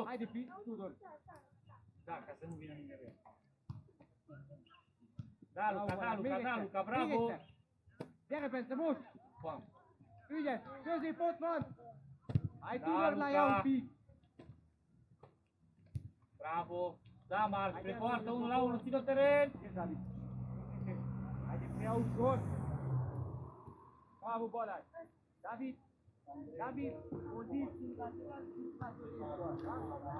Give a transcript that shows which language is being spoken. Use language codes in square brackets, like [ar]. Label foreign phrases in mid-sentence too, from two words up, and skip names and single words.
[ro] Haide, Tudor. Da, ca să nu vină nimeni. Da, Luca, bravo! [hu] Gyere, Bence, most. Bam. Ügyes. Közép ott van. [ro] Hai, Da, Tudor, la ea Luca. un pic. Bravo! Da, Marc, pe poartă, 1-1, ține-o teren! Haide, David. Haide, prea ușor. Bravo, Balázs. David, poziții lateral și lateral.